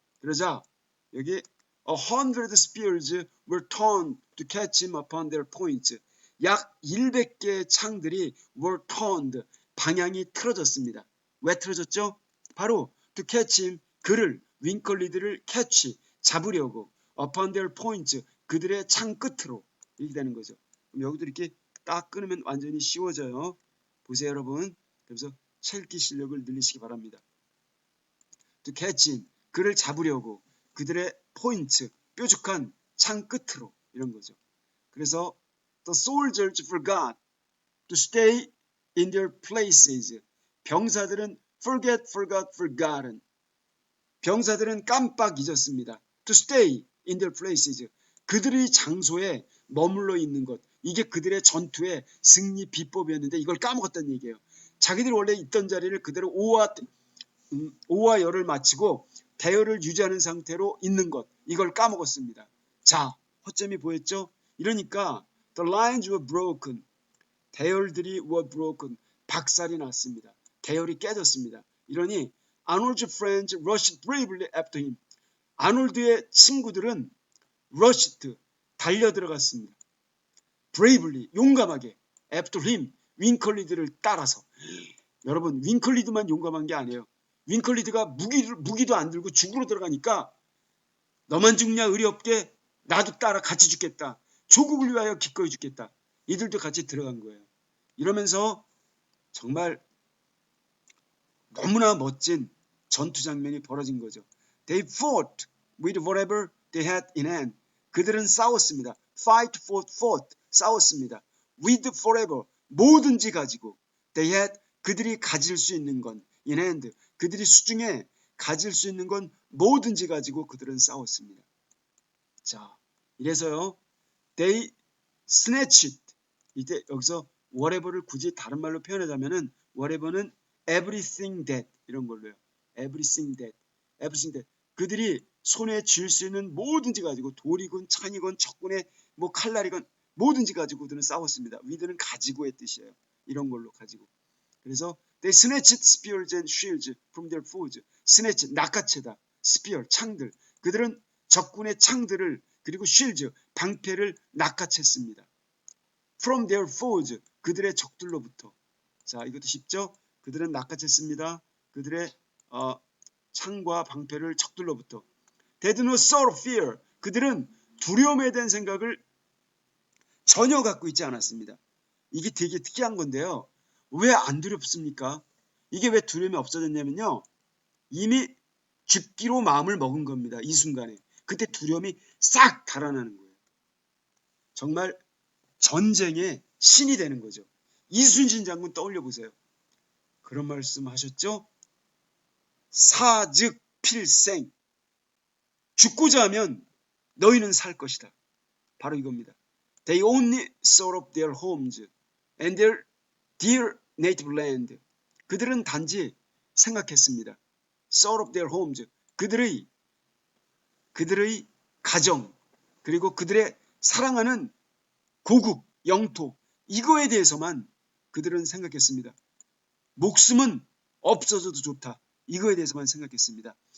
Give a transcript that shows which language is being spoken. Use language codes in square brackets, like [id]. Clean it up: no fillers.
[ko] 그러자 여기 [en] 100 spears were turned to catch him upon their points. [ko] 약 100개의 창들이 [en] were turned, [ko] 방향이 틀어졌습니다. 왜 틀어졌죠? 바로 [en] to catch him, [ko] 그를, 윙클리드를 catch, 잡으려고, [en] upon their points, [ko] 그들의 창 끝으로. 이렇게 되는 거죠. 그럼 여기도 이렇게 딱 끊으면 완전히 쉬워져요. 보세요 여러분. 그래서 첼기 실력을 늘리시기 바랍니다. [en] to catch him, [ko] 그를 잡으려고, 그들의 포인트, 뾰족한 창 끝으로, 이런 거죠. 그래서 [en] the soldiers forgot to stay in their places. 병사들은 forgot, forgotten. [ko] 병사들은 깜빡 잊었습니다. [en] to stay in their places. [ko] 그들의 장소에 머물러 있는 것. 이게 그들의 전투의 승리 비법이었는데 이걸 까먹었다는 얘기예요. 자기들이 원래 있던 자리를 그대로 오와 열을 마치고 대열을 유지하는 상태로 있는 것. 이걸 까먹었습니다. 자, 허점이 보였죠? 이러니까 [en] the lines were broken. [ko] 대열들이 [en] were broken. [ko] 박살이 났습니다. 대열이 깨졌습니다. 이러니 [en] Arnold's friends rushed bravely after him. [ko] 아놀드의 친구들은 rushed, 달려들어갔습니다. bravely, 용감하게, [en] after him, [ko] 윙클리드를 따라서. 여러분, 윙클리드만 용감한 게 아니에요. 윙클리드가 무기도 안 들고 죽으로 들어가니까 너만 죽냐 의리 없게, 나도 따라 같이 죽겠다. 조국을 위하여 기꺼이 죽겠다. 이들도 같이 들어간 거예요. 이러면서 정말 너무나 멋진 전투 장면이 벌어진 거죠. [en] They fought with whatever they had in hand. [ko] 그들은 싸웠습니다. fought, 싸웠습니다. with forever, 뭐든지 가지고. They had, 그들이 가질 수 있는 건 [en] in hand, [ko] 그들이 수중에 가질 수 있는 건 뭐든지 가지고 그들은 싸웠습니다. 자, 이래서요. They snatched, 이때 여기서 whatever를 굳이 다른 말로 표현하자면은 whatever는 [en] everything that, [ko] 이런 걸로요. [en] everything that. [ko] 그들이 손에 쥘 수 있는 뭐든지 가지고, 돌이건 창이건 적군의 뭐 칼날이건 뭐든지 가지고 그들은 싸웠습니다. with는 가지고의 뜻이에요. 이런 걸로 가지고. 그래서 [en] they snatched spears and shields from their foes. [ko] snatch, 낚아채다. spear, 창들. 그들은 적군의 창들을, 그리고 shields, 방패를 낚아챘습니다. from their foes, 그들의 적들로부터. 자, 이것도 쉽죠? 그들은 낚아챘습니다. 그들의 창과 방패를 적들로부터. [en] They had no sort of fear. [ko] 그들은 두려움에 대한 생각을 전혀 갖고 있지 않았습니다. 이게 되게 특이한 건데요. 왜 안 두렵습니까? 이게 왜 두려움이 없어졌냐면요. 이미 죽기로 마음을 먹은 겁니다. 이 순간에. 그때 두려움이 싹 달아나는 거예요. 정말 전쟁의 신이 되는 거죠. 이순신 장군 떠올려 보세요. 그런 말씀 하셨죠? 사즉 필생. 죽고자 하면 너희는 살 것이다. 바로 이겁니다. [en] They only thought of their homes and their dear native land. [ko] 그들은 단지 생각했습니다. [en] Thought of their homes. [ko] 그들의 가정, 그리고 그들의 사랑하는 고국, 영토, 이거에 대해서만 그들은 생각했습니다. 목숨은 없어져도 좋다. 이거에 대해서만 생각했습니다.